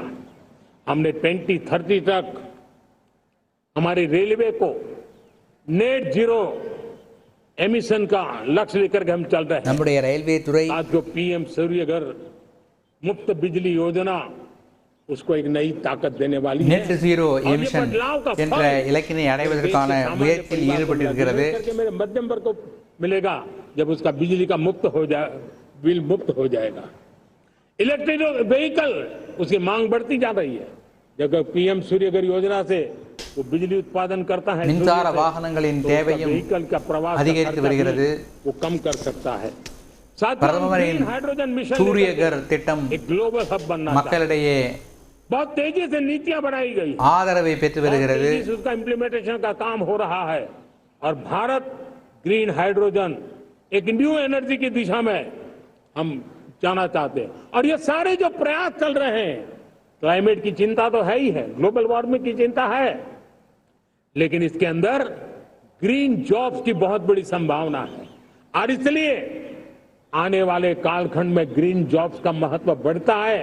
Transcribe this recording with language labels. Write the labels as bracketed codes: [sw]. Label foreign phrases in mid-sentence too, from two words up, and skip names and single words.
[hi] हमने 2030 तक हमारे रेलवे को [en] net zero emission [hi] का लक्ष्य लेकर के हम चल रहे हैं। [ta] நம்முடைய ரயில்வே துறை [hi] आज जो पीएम सूर्यघर मुफ्त बिजली योजना उसको एक नई ताकत देने वाली है। [en] net zero [hi] और ये [ta] எமிஷன் [hi] बदलाव का [ta] என்ற [hi] फल [ta] இலக்கினை अடைவதற்கான முயற்சியில் ஈடுபட்டிருக்கிறது। [hi] करके मेरे मध्यम वर्ग को मिलेगा जब उसका बिजली का मुक्त हो जाए, बिल मुक्त हो जाएगा। [en] electric vehicle [hi] उसकी मांग बढ़ती जा रही है। जब पीएम सूर्यघर योजना से वो बिजली उत्पादन करता है, [ta] மின்சார வாகனங்களின் தேவையும் [hi] व्हीकल का प्रवास का [ta] அதிகரித்து [hi] खर्चा [ta] வருகிறது। [hi] भी वो कम कर सकता है। साथ ही [ta] பிரதமரின் [en] green hydrogen mission [ta] சூரியகர் திட்டம் [hi] एक [en] global hub [hi] बनना चाहता है। [ta] மக்களிடையே [hi] बहुत तेजी से नीतियां बनाई गई, [ta] ஆதரவை பெற்று வருகிறது। [hi] तेजी से उसका इम्प्लीमेंटेशन का काम हो रहा है और भारत [en] green hydrogen [hi] एक [en] new energy [hi] की दिशा में हम जाना चाहते हैं। और ये सारे जो प्रयास चल रहे हैं, क्लाइमेट की चिंता तो है ही है, [en] global warming [hi] की चिंता है, लेकिन इसके अंदर [en] green jobs [hi] की बहुत बड़ी संभावना है और इसलिए आने वाले कालखंड में [en] green jobs [hi] का महत्व बढ़ता है।